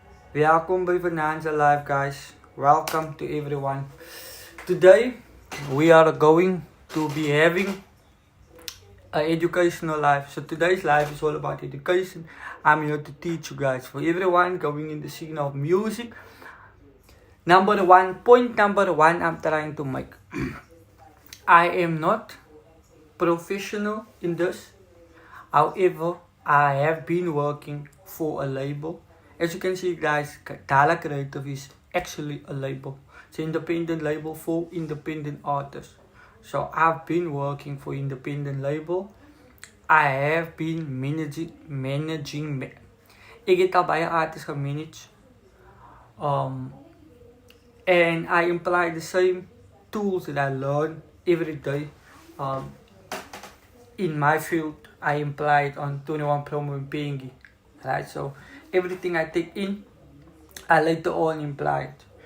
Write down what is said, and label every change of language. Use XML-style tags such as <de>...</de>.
<nl>Welkom bij Financial Life, guys.</nl> <en>Welcome to everyone. Today we are going to be having an educational life. So today's life is all about education. I'm here to teach you guys. For everyone going in the scene of music, point number one I'm trying to make. I am not professional in this. However, I have been working for a label. As you can see, guys, Dala Creative is actually a label. It's an independent label for independent artists. So I've been working for independent label. I have been managing.</en> <nl>Ik heb al bij een artist gemanaged.</nl> <en>And I imply the same tools that I learn every day. In my field, I imply it on 21 Promo and Pengi. Right, so everything I take in, I later on imply it.</en>